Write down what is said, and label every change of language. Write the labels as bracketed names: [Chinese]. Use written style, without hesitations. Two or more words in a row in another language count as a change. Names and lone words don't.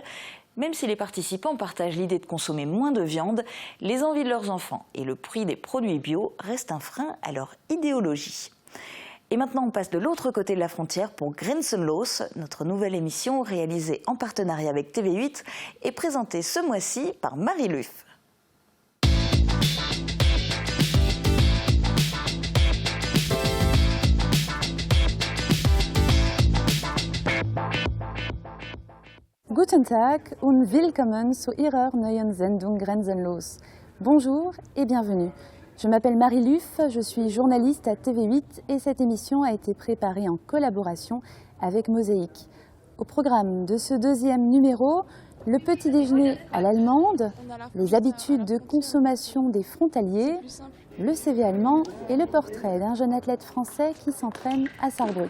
[French] Même si les participants partagent l'idée de consommer moins de viande, les envies de leurs enfants et le prix des produits bio restent un frein à leur idéologie. Et maintenant, on passe de l'autre côté de la frontière pour Grenzenlos, notre nouvelle émission réalisée en partenariat avec TV8 et présentée ce mois-ci par Marie Luff. [German] Guten Tag und willkommen zu Ihrer neuen Sendung Grenzenlos. [French] Bonjour et bienvenue. Je m'appelle Marie Luff, je suis journaliste à TV8 et cette émission a été préparée en collaboration avec Mosaïque. Au programme de ce deuxième numéro, le petit déjeuner à l'allemande, les habitudes de consommation des frontaliers, le CV allemand et le portrait d'un jeune athlète français qui s'entraîne à Saarbrück.